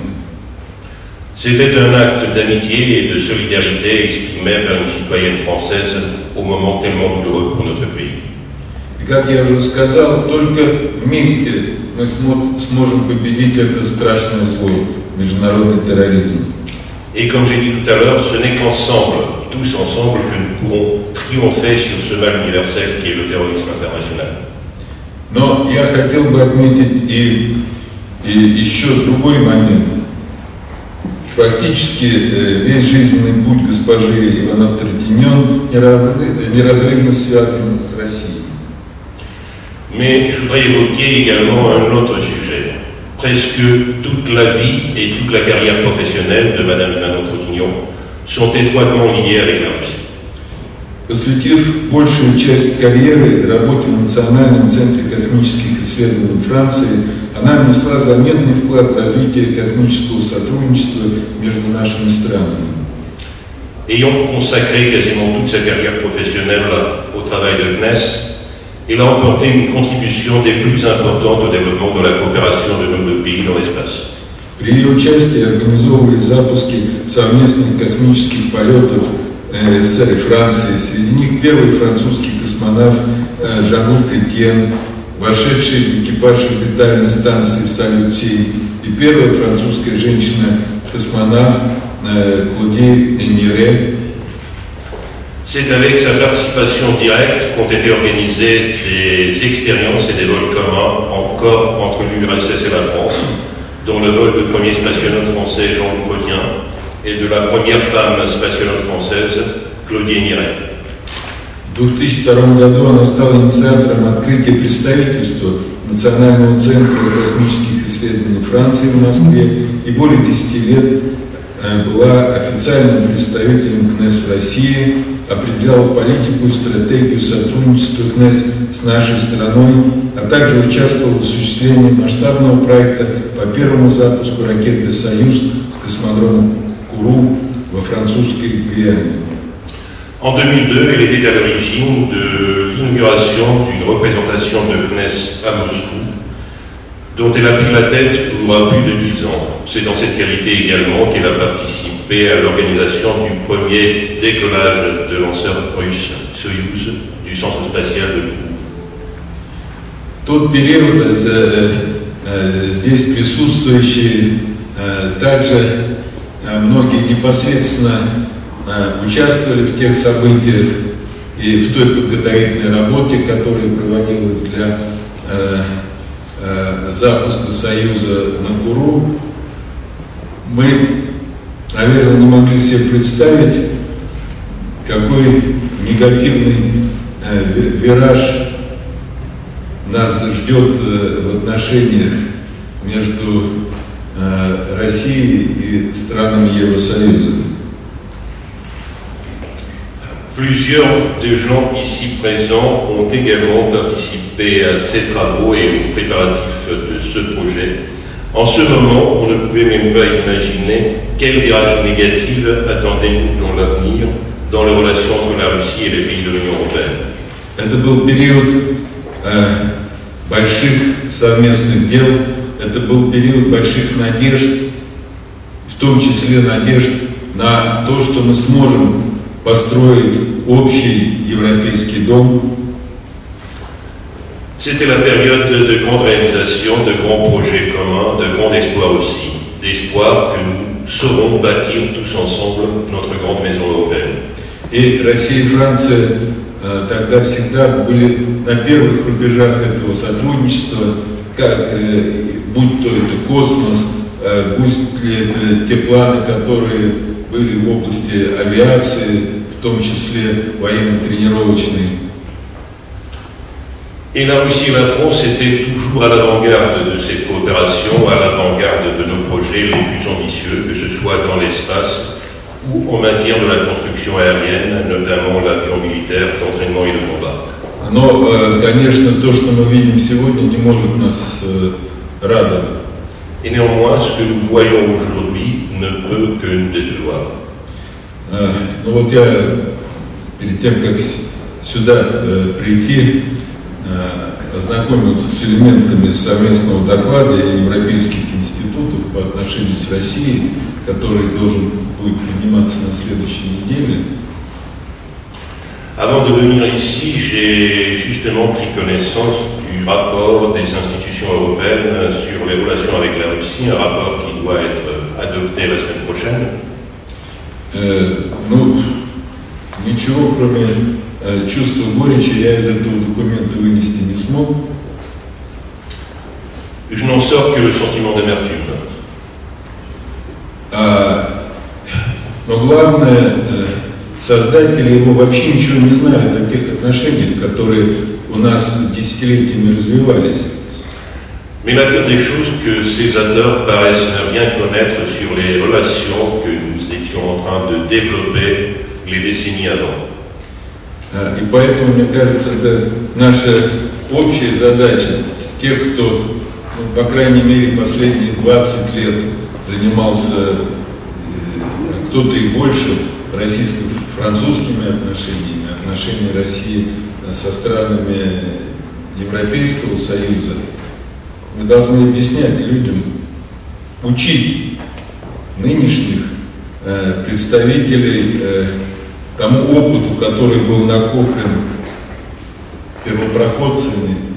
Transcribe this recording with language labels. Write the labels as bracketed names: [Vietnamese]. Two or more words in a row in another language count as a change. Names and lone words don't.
[French] C'était un acte d'amitié et de solidarité exprimé par une citoyenne française au moment tellement douloureux pour notre pays. [Russian] И как я уже сказал, только вместе мы сможем победить это страшное зло, международный терроризм. [French] Et comme j'ai dit tout à l'heure, ce n'est qu'ensemble, tous ensemble, que nous pourrons triompher sur ce mal universel qui est le terrorisme international. [Russian] Но я хотел бы отметить и еще другой момент. Практически весь жизненный путь госпожи Иванов-Трекинен неразрывно связан с Россией. [French] Mais je voudrais évoquer également un autre sujet. Presque toute la vie et toute la carrière professionnelle de Madame Ivanov-Trokhinyan sont étroitement liées avec la Russie. [Russian] Посвятив большую часть карьеры работе в Национальном центре космических исследований Франции, она внесла заметный вклад в развитие космического сотрудничества между нашими странами. [French] Ayant consacré quasiment toute sa carrière professionnelle au travail de CNES, il a apporté une contribution des plus importantes au développement de la coopération de nos deux pays dans l'espace. [Russian] При ее участии организовывались запуски совместных космических полетов СССР и Франции. Среди них первый французский космонавт Жан-Люк Этьен, вошедший в экипаж орбитальной станции «Салют-7», и первая французская женщина-космонавт Клодie Эннире. [French] C'est avec sa participation directe qu'ont été organisées des expériences et des vols communs encore entre l'URSS et la France, dont le vol du premier spationaute français Jean-Luc Gaudien et de la première femme spationaute française Claudie Эннире. [Russian] В 2002 году она стала инициатором открытия представительства Национального центра космических исследований Франции в Москве и более 10 лет была официальным представителем КНЕС в России, определяла политику и стратегию сотрудничества КНЕС с нашей страной, а также участвовала в осуществлении масштабного проекта по первому запуску ракеты «Союз» с космодрома Kourou во французской Гвиане. [French] En 2002, elle était à l'origine de l'inauguration d'une représentation de CNES à Moscou, dont elle a pris la tête pour plus de 10 ans. C'est dans cette qualité également qu'elle a participé à l'organisation du premier décollage de lanceurs russes Soyouz du centre spatial de Kourou. [Russian] В тот период здесь присутствующие также многие непосредственно участвовали в тех событиях и в той подготовительной работе, которая проводилась для запуска Союза на Kourou. Мы, наверное, не могли себе представить, какой негативный вираж нас ждет в отношениях между Россией и странами Евросоюза. [French] Plusieurs des gens ici présents ont également participé à ces travaux et aux préparatifs de ce projet. En ce moment, on ne pouvait même pas imaginer quel virage négatif attendait-nous dans l'avenir dans les relations entre la Russie et les pays de l'Union européenne. [Russian] Это был период больших совместных дел, это был период больших надежд, в том числе надежд на то, что мы сможем построить общий европейский дом. [French] C'était la période de grandes réalisations, de grands projets communs, de grands espoirs aussi. D'espoir que nous saurons bâtir tous ensemble notre grande maison européenne. [Russian] И Россия и Франция тогда всегда были на первых рубежах этого сотрудничества, как, будь то это космос, будь ли это те планы, которые были в области авиации, в том числе военно-тренировочной. [French] Et la Russie et la France étaient toujours à l'avant-garde de cette coopération, à l'avant-garde de nos projets les plus ambitieux, que ce soit dans l'espace ou en matière de la construction aérienne, notamment l'avion militaire d'entraînement et de combat. [Russian] Но, конечно, то, что мы видим сегодня, не может нас радовать. [French] Et néanmoins, ce que nous voyons aujourd'hui ne peut que nous décevoir. [Russian] Ну вот я, перед тем, как сюда прийти, ознакомился с элементами совместного доклада европейских институтов по отношению с Россией, который должен будет приниматься на следующей неделе. [French] Avant de venir ici, j'ai justement pris connaissance du rapport des institutions européennes sur les relations avec la Russie, un rapport qui doit être adopté la semaine prochaine. [Russian] Ну, ничего, кроме чувства горечи, я из этого документа вынести не смог. [French] Je n'en sors que le sentiment d'amertume. [Russian] Но главное, создатели его вообще ничего не знают о тех отношениях, которые у нас десятилетиями развивались. [French] Mais la pire des choses, que ces auteurs paraissent ne rien connaître sur les relations que nous étions en train de développer les décennies avant. [Russian] И поэтому, мне кажется, это наша общая задача. Тех, кто, ну, по крайней мере, последние 20 лет занимался, кто-то и больше, российско-французскими отношениями, отношения России со странами Европейского Союза, мы должны объяснять людям, учить нынешних представителей тому опыту, который был накоплен первопроходцами.